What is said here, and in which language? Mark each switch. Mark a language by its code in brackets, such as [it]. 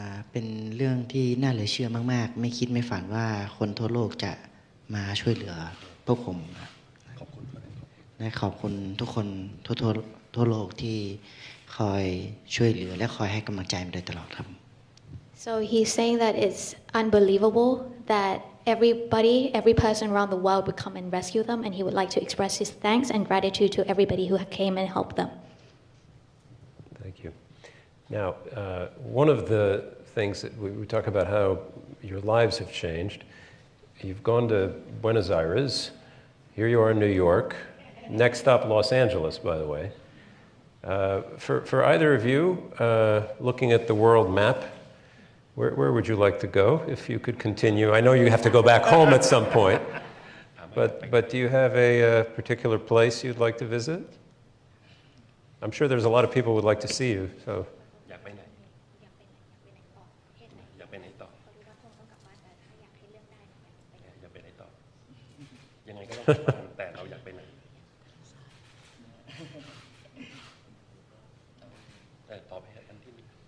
[th] เป็นเรื่องที่น่าเหลือเชื่อมากๆไม่คิดไม่ฝันว่าคนทั่วโลกจะมาช่วยเหลือพวกผมขอบคุณและขอบคุณทุกคนทั่วโลกที่คอยช่วยเหลือและคอยให้กำลังใจมาโดยตลอดครับ [en] So he's saying that it's unbelievable that every person around the world would come and rescue them, and he would like to express his thanks and gratitude to everybody who came and helped them. Thank you. Now, one of the things that we talk about how your lives have changed. You've gone to Buenos Aires. Here you are in New York. Next stop, Los Angeles, by the way. For either of you, looking at the world map, where would you like to go if you could continue? I know you have to go back home at some point, but do you have a particular place you'd like to visit? I'm sure there's a lot of people who would like to see you. So. [th] อยากไปไหนอยากไปไหนต่ออยากไปไหนต่อยังไงก็ต้องไปแต่เราอยากไปไหนตอบให้อันที่มี